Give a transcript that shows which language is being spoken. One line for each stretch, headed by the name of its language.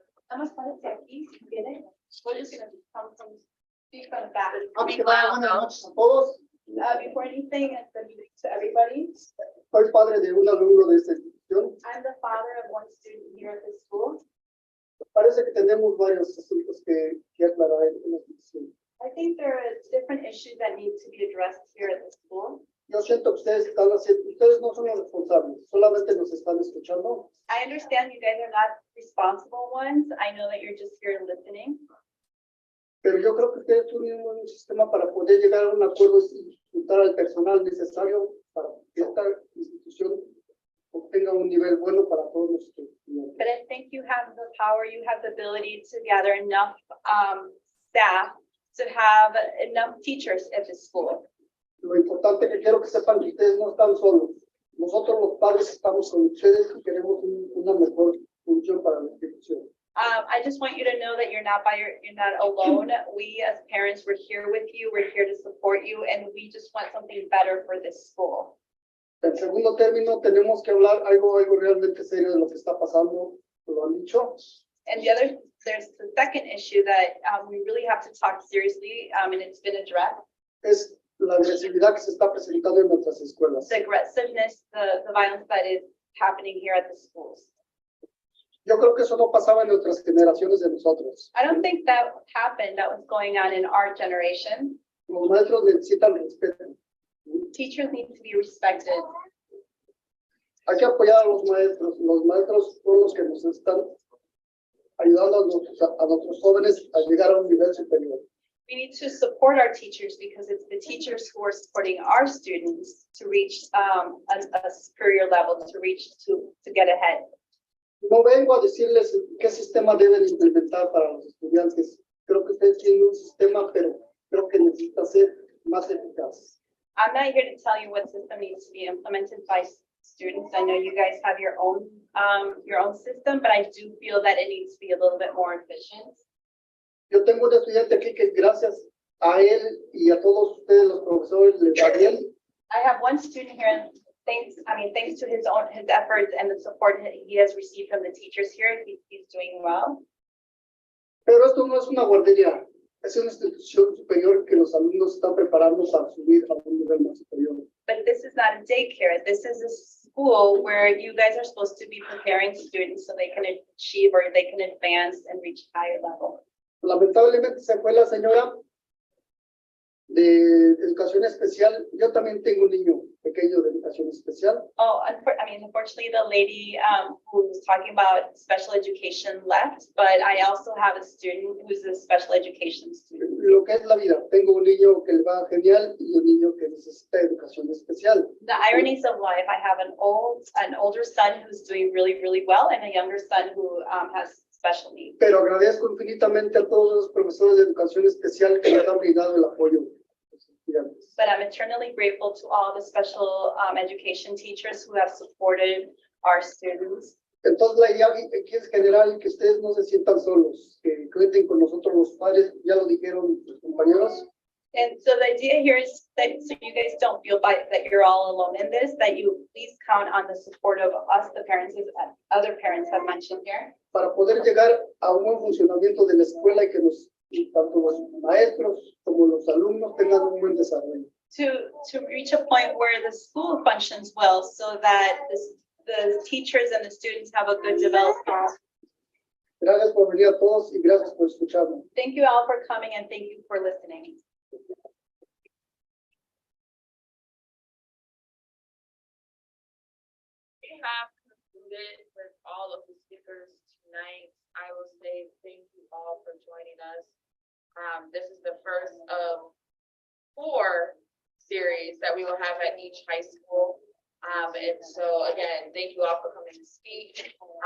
Spanish: Nada más párate aquí, si quiere.
English: We're just gonna come from, speak from the back. Be loud, no?
Spanish: Todos,
English: Before anything, and good evening to everybody.
Spanish: soy padre de un alumno de esta institución.
English: I'm the father of one student here at this school.
Spanish: Parece que tenemos varios asuntos que aclarar en la institución.
English: I think there are different issues that need to be addressed here at the school.
Spanish: Yo siento que ustedes no son los responsables, solamente nos están escuchando.
English: I understand you guys are not responsible ones. I know that you're just here listening.
Spanish: Pero yo creo que ustedes tienen un sistema para poder llegar a un acuerdo y juntar al personal necesario para que esta institución obtenga un nivel bueno para todos los estudiantes.
English: But I think you have the power, you have the ability to gather enough staff to have enough teachers at the school.
Spanish: Lo importante que quiero que sepan que ustedes no están solos. Nosotros los padres estamos con ustedes y queremos una mejor función para la institución.
English: I just want you to know that you're not alone. We as parents, we're here with you. We're here to support you, and we just want something better for this school.
Spanish: En segundo término, tenemos que hablar algo realmente serio de lo que está pasando. Lo han dicho.
English: And there's the second issue that we really have to talk seriously, and it's been addressed.
Spanish: Es la agresividad que se está presentando en nuestras escuelas.
English: The aggressiveness, the violence that is happening here at the schools.
Spanish: Yo creo que eso no pasaba en nuestras generaciones de nosotros.
English: I don't think that happened, that was going on in our generation.
Spanish: Los maestros necesitan respeto.
English: Teachers need to be respected.
Spanish: Hay que apoyar a los maestros. Los maestros son los que nos están ayudando a nuestros jóvenes a llegar a un nivel superior.
English: We need to support our teachers because it's the teachers who are supporting our students to reach a superior level, to get ahead.
Spanish: No vengo a decirles qué sistema deben implementar para los estudiantes. Creo que ustedes tienen un sistema, pero creo que necesita ser más eficaz.
English: I'm not here to tell you what system needs to be implemented by students. I know you guys have your own system, but I do feel that it needs to be a little bit more efficient.
Spanish: Yo tengo un estudiante aquí que gracias a él y a todos ustedes los profesores le va bien.
English: I have one student here, thanks to his efforts and the support he has received from the teachers here, he's doing well.
Spanish: Pero esto no es una guardería, es una institución superior que los alumnos están preparando para subir a un nivel más superior.
English: But this is not a daycare. This is a school where you guys are supposed to be preparing students so they can achieve or they can advance and reach higher level.
Spanish: Lamentablemente se fue la señora de educación especial. Yo también tengo un niño pequeño de educación especial.
English: Oh, unfortunately, the lady who was talking about special education left, but I also have a student who's a special education student.
Spanish: Lo que es la vida. Tengo un niño que le va genial y un niño que necesita educación especial.
English: The ironies of life, I have an older son who's doing really, really well and a younger son who has special needs.
Spanish: Pero agradezco infinitamente a todos los profesores de educación especial que nos han brindado el apoyo.
English: But I'm eternally grateful to all the special education teachers who have supported our students.
Spanish: Entonces la idea aquí es general que ustedes no se sientan solos, que cuenten con nosotros los padres, ya lo dijeron los compañeros.
English: And so the idea here is that so you guys don't feel that you're all alone in this, that you please count on the support of us, the parents, as other parents have mentioned here.
Spanish: Para poder llegar a un buen funcionamiento de la escuela y tanto los maestros como los alumnos tengan un buen desarrollo.
English: To reach a point where the school functions well so that the teachers and the students have a good development.
Spanish: Gracias por venir a todos y gracias por escucharme.
English: Thank you all for coming and thank you for listening. We have concluded with all of the speakers tonight. I will say thank you all for joining us. This is the first of 4 series that we will have at each high school. And so again, thank you all for coming to speak.